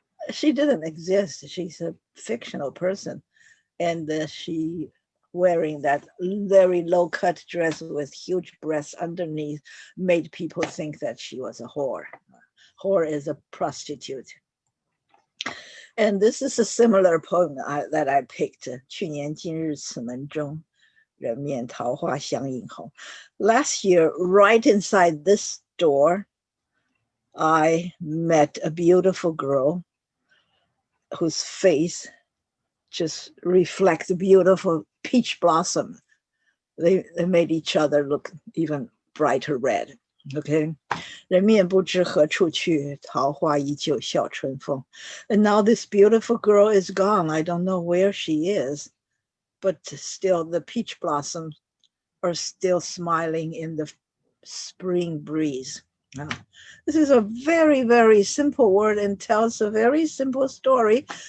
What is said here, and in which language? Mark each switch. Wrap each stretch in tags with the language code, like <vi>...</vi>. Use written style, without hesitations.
<en>She didn't exist. She's a fictional person. And she wearing that very low cut dress with huge breasts underneath made people think that she was a whore. whore is a prostitute. And this is a similar poem that I picked.</en> <zh>去年今日此门中，人面桃花相映红.</zh> <en>Last year, right inside this door, I met a beautiful girl whose face just reflects beautiful peach blossom. They made each other look even brighter red. Okay.</en> <zh>人面不知何处去，桃花依旧笑春风.</zh> <en>And now this beautiful girl is gone. I don't know where she is, but still the peach blossoms are still smiling in the spring breeze. This is a very, very simple word and tells a very simple story.</en>